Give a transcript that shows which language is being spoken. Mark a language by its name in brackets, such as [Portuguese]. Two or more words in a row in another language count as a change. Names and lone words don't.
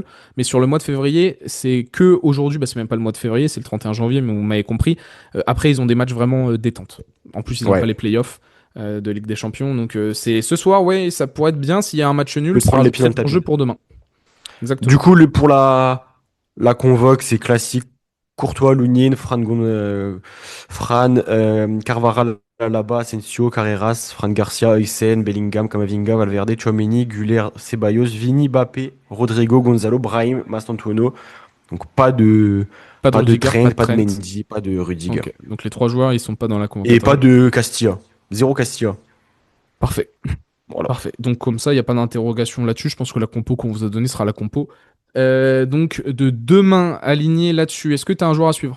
[French] Mais sur le mois de février, c'est que aujourd'hui, bah, c'est même pas le mois de février, c'est le 31 janvier, mais vous m'avez compris. Après, ils ont des matchs vraiment détente. En plus, ils n'ont pas Ouais. les playoffs de Ligue des Champions. Donc c'est ce soir, ouais, ça pourrait être bien s'il y a un match Je nul, vais ce prendre sera les le pieds dans très le bon jeu tapis. pour demain. Du Exactement. coup, pour la convoque, c'est classique. Courtois, Lunin, Fran, Carvajal, Alaba, Asensio, Carreras, Fran Garcia, Hysén, Bellingham, Camavinga, Valverde, Tchouaméni, Güler, Ceballos, Vini, Mbappé, Rodrigo, Gonzalo, Brahim, Mastantuono. Donc Pas de pas de Rudiger, pas Trent, de pas de Trent. Mendy, pas de Rudiger. Ok. Donc les trois joueurs, ils sont pas dans la Et pas convocation. de Castilla. Zéro Castilla. Parfait. Voilà. Parfait. Donc comme ça, il n'y a pas d'interrogation là-dessus. Je pense que la compo qu'on vous a donnée sera la compo. Donc de demain aligné là-dessus, est-ce que tu as un joueur à suivre?